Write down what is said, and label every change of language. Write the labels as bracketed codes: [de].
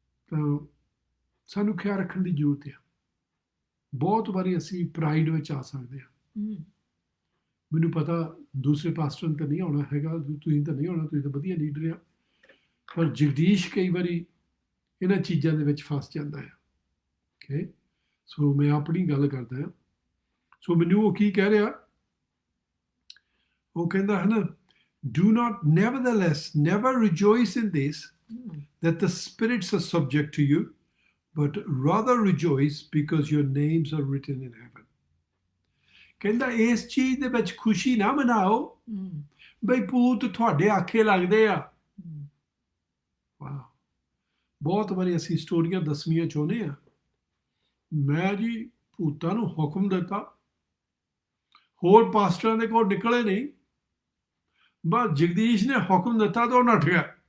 [pa] ਤਾਂ ਸਾਨੂੰ ਖਿਆਲ ਰੱਖਣ ਦੀ ਜ਼ਰੂਰਤ ਆ। ਬਹੁਤ ਵਾਰੀ ਅਸੀਂ ਪ੍ਰਾਈਡ ਵਿੱਚ ਆ ਸਕਦੇ ਹਾਂ। ਮੈਨੂੰ ਪਤਾ ਦੂਸਰੇ ਪਾਸਟਰ ਤਾਂ ਨਹੀਂ ਆਉਣਾ ਹੈਗਾ, ਤੁਸੀਂ ਤਾਂ ਨਹੀਂ ਆਉਣਾ, ਤੁਸੀਂ ਤਾਂ ਵਧੀਆ ਲੀਡਰ ਆ, ਪਰ ਜਗਦੀਸ਼ ਕਈ ਵਾਰੀ ਇਹਨਾਂ ਚੀਜ਼ਾਂ ਦੇ ਵਿੱਚ ਫਸ ਜਾਂਦਾ ਹੈ। ਓਕੇ, ਸੋ ਮੈਂ ਆਪਣੀ ਗੱਲ ਕਰਦਾ ਹਾਂ। ਸੋ ਮੈਨੂੰ ਉਹ ਕੀ ਕਹਿ ਰਿਹਾ, ਉਹ ਕਹਿੰਦਾ ਹੈ ਨਾ, [en] do not nevertheless never rejoice in this that the spirits are subject to you, but rather rejoice because your names are written in heaven. [pa] ਕਹਿੰਦਾ ਇਸ ਚੀਜ਼ ਦੇ ਵਿੱਚ ਖੁਸ਼ੀ ਨਾ ਮਨਾਓ ਬਈ ਭੂਤ ਤੁਹਾਡੇ ਆਖੇ ਲੱਗਦੇ ਆ। ਵਾਹ, ਬਹੁਤ ਵਾਰੀ ਅਸੀਂ ਸਟੋਰੀਆਂ ਦੱਸਣੀਆਂ ਚਾਹੁੰਦੇ ਆ, ਮੈਂ ਜੀ ਭੂਤਾਂ ਨੂੰ ਹੁਕਮ ਦਿੱਤਾ, ਹੋਰ ਪਾਸਟਰਾਂ ਦੇ ਕੋਲ ਨਿਕਲੇ ਨਹੀਂ, ਬਸ ਜਗਦੀਸ਼ ਨੇ ਹੁਕਮ ਦਿੱਤਾ ਤਾਂ ਉਹ ਨੱਠ ਗਿਆ।